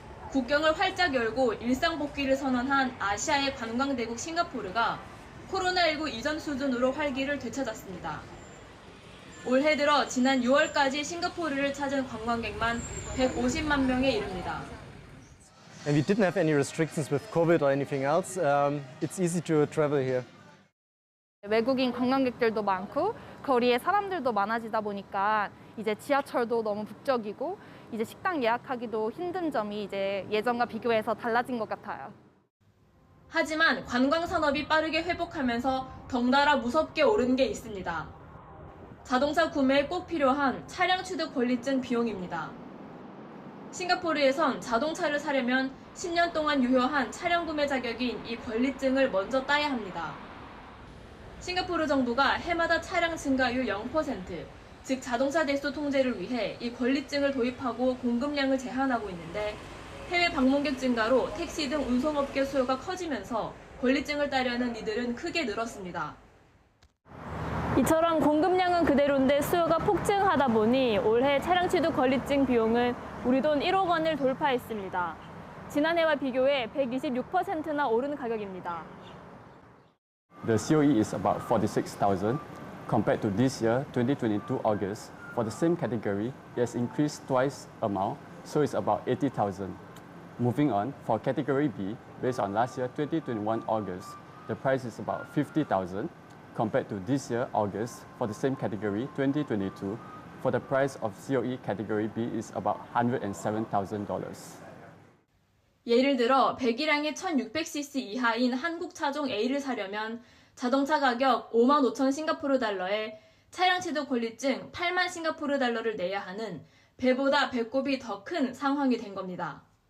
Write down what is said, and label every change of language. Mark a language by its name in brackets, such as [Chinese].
[Korean] 국경을 활짝 열고 일상 복귀를 선언한 아시아의 관광대국 싱가포르가 코로나19 이전 수준으로 활기를 되찾았습니다. 올해 들어 지난 6월까지 싱가포르를 찾은 관광객만 150만 명에 이릅니다. [English] And we didn't have any restrictions with COVID or anything else. It's easy to travel here. [Korean] 외국인 관광객들도 많고 거리에 사람들도 많아지다 보니까 이제 지하철도 너무 북적이고 이제 식당 예약하기도 힘든 점이 이제 예전과 비교해서 달라진 것 같아요. 하지만 관광 산업이 빠르게 회복하면서 덩달아 무섭게 오른 게 있습니다. 자동차 구매에 꼭 필요한 차량 취득 권리증 비용입니다. 싱가포르에선 자동차를 사려면 10년 동안 유효한 차량 구매 자격인 이 권리증을 먼저 따야 합니다. 싱가포르 정부가 해마다 차량 증가율 0%, 즉 자동차 대수 통제를 위해 이 권리증을 도입하고 공급량을 제한하고 있는데 해외 방문객 증가로 택시 등 운송업계 수요가 커지면서 권리증을 따려는 이들은 크게 늘었습니다. 이처럼 공급량은 그대로인데 수요가 폭증하다 보니 올해 차량 취득 권리증 비용은 우리 돈 1억 원을 돌파했습니다. 지난해와 비교해 126%나 오른 가격입니다. [English] The COE is about 46,000 compared to this year, 2022 August. For the same category, it has increased twice amount, so it's about 80,000. Moving on, for category B, based on last year, 2021 August, the price is about 50,000 compared to this year, August. For the same category, 2022, for the price of COE category B is about $107,000. [Korean] 예를 들어 배기량이 1600cc 이하인 한국 차종 A를 사려면 자동차 가격 55,000 싱가포르 달러에 차량 취득 권리증 8만 싱가포르 달러를 내야 하는 배보다 배꼽이 더 큰 상황이 된 겁니다.